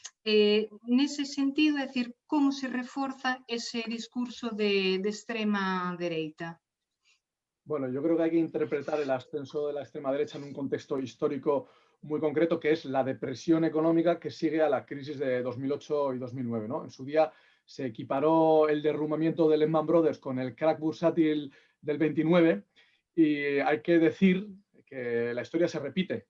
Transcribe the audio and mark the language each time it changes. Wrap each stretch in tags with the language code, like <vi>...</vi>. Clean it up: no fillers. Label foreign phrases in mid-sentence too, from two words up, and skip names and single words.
<gl>Nese sentido, é dicir, como se reforza ese discurso de extrema dereita?</gl> <es>Bueno, yo creo que hay que interpretar el ascenso de la extrema derecha en un contexto histórico muy concreto, que es la depresión económica que sigue a la crisis de 2008 y 2009, ¿no? En su día se equiparó el derrumbamiento de Lehman Brothers con el crack bursátil del 29 y hay que decir que la historia se repite.</es>